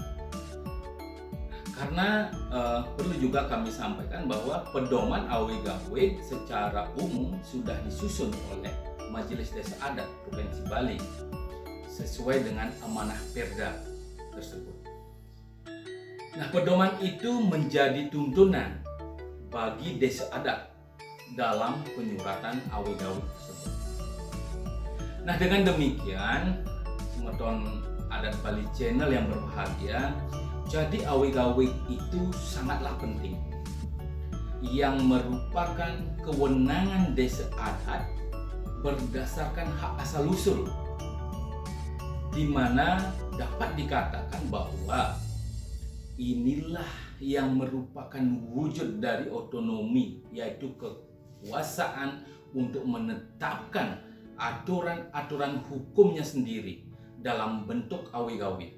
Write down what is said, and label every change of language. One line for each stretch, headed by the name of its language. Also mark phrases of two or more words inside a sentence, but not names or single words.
Indonesian: Karena perlu juga kami sampaikan bahwa pedoman awe-gawe secara umum sudah disusun oleh Majelis Desa Adat Provinsi Bali sesuai dengan amanah Perda tersebut. Nah, pedoman itu menjadi tuntunan bagi desa adat dalam penyuratan awe-gawe tersebut. Nah, dengan demikian, semeton adat Bali Channel yang berbahagia, jadi awe-gawe itu sangatlah penting, yang merupakan kewenangan desa adat berdasarkan hak asal-usul, di mana dapat dikatakan bahwa inilah yang merupakan wujud dari otonomi, yaitu kekuasaan untuk menetapkan aturan-aturan hukumnya sendiri dalam bentuk awig-awig.